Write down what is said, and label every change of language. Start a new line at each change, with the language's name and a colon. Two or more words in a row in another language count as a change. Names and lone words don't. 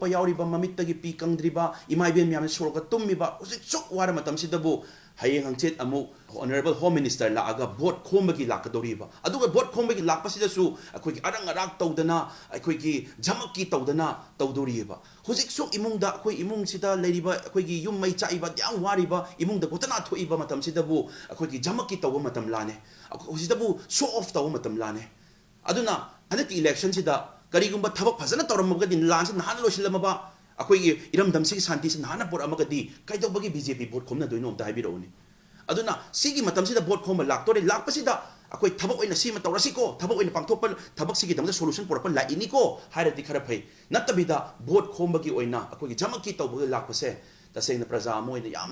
Manipuri: yauriba mamittagi pi kangdriba imaiben myam sorga tummiba usi chok wara matam sidabu hayeng hangchet amu
English: honorable home minister
Manipuri: la aga vote khombagi lakadoriba aduga vote khombagi lakpasida su akoi arang arak tawdana akoi gi jamaki tawdana tawdoriba hojik sok imungda akoi imung sida leiriba akoi gi yum mai chaiba yang wariba imungda gotana thoiba matam sidabu akoi gi jamaki tawba matam lane hosidabu
English: show off
Manipuri: tawba matam lane aduna hanaki election sida karigumba thabak phajana tawramagadi lan se nahana losilama ba akoi iram damsi santi se nahana por amagadi kaidobagi BJP vote khomna doino amta haibironi aduna sigi matam sida vote khomba laktore lakpasida akoi thabak oina sima tawrasi ko thabak oina pangthopal thabak sigi damda solution porapa la ini ko hairati khara phai natabida vote khombagi oina akoi jamaki tawba lakpase taseng na praja moina yamna